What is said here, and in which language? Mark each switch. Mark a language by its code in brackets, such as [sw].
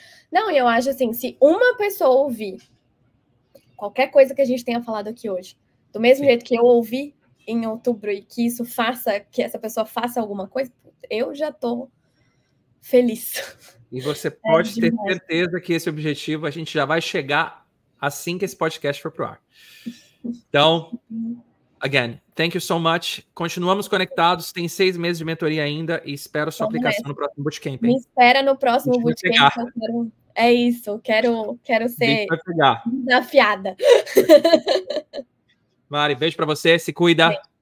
[pt] Não, eu acho assim, se uma pessoa ouvir qualquer coisa que a gente tenha falado aqui hoje, do mesmo jeito que eu ouvi em outubro e que isso faça, que essa pessoa faça alguma coisa, eu já tô feliz. E você pode ter certeza que esse objetivo a gente já vai chegar assim que esse podcast for pro ar. [en] Então, again, thank you so much. [pt] Continuamos conectados, tem 6 meses de mentoria ainda e espero sua aplicação no próximo Bootcamp. Me espera no próximo Bootcamp. É isso, quero ser desafiada. Mari, beijo pra você, se cuida.